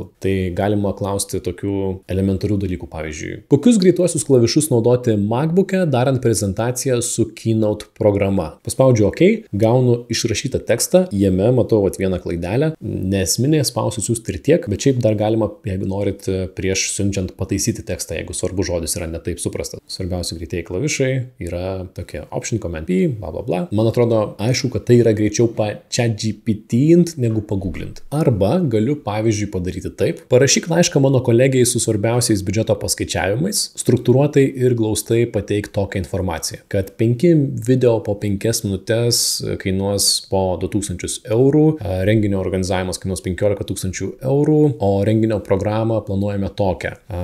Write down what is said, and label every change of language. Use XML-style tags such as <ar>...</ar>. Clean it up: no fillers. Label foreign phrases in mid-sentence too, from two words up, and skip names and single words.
<lt>Tai galima klausti tokių elementarių dalykų, pavyzdžiui, kokius greituosius klavišus naudoti MacBook'e, darant prezentaciją su Keynote programa. Paspaudžiu OK, gaunu išrašytą tekstą, jame matau vieną klaidelę, nesminė, spausiu siųsti ir tiek, bet šiaip dar galima, jeigu norit, prieš siunčiant pataisyti tekstą, jeigu svarbus žodis yra ne taip suprastas. Svarbiausia greitieji klavišai yra tokie Option, Command P, bla bla bla. Man atrodo, aišku, kad tai yra greičiau ChatGPT-int negu pagooglint. Arba galiu, pavyzdžiui, padaryti taip. Parašyk laišką mano kolegijai su svarbiausiais biudžeto paskaičiavimais, struktūruotai ir glaustai pateik tokią informaciją, kad 5 video po 5 minutės kainuos po 2000 eurų, renginio organizavimas kainuos 15 000 eurų, o renginio programą planuojame tokią.</lt>